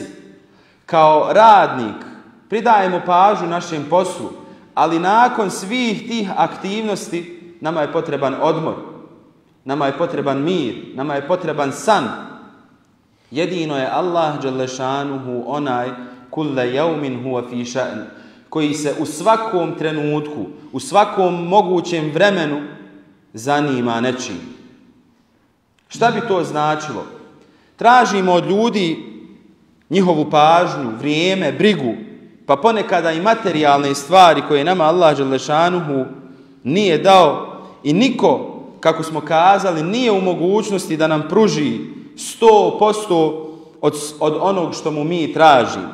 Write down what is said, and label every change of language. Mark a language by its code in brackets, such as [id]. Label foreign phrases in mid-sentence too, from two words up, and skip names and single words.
[bs] Kao radnik pridajemo pažnju našem poslu. Ali nakon svih tih aktivnosti nama je potreban odmor. Nama je potreban mir. Nama je potreban san. Jedino je Allah dželešanuhu onaj [ar] كل يوم هو في شأن, [bs] koji se u svakom trenutku, u svakom mogućem vremenu zanima nečim. Šta bi to značilo? Tražimo od ljudi njihovu pažnju, vrijeme, brigu, pa ponekada i materijalne stvari koje nama Allah dželešanuhu nije dao i niko kako smo kazali, nije u mogućnosti da nam pruži 100% od onog što mu mi tražimo.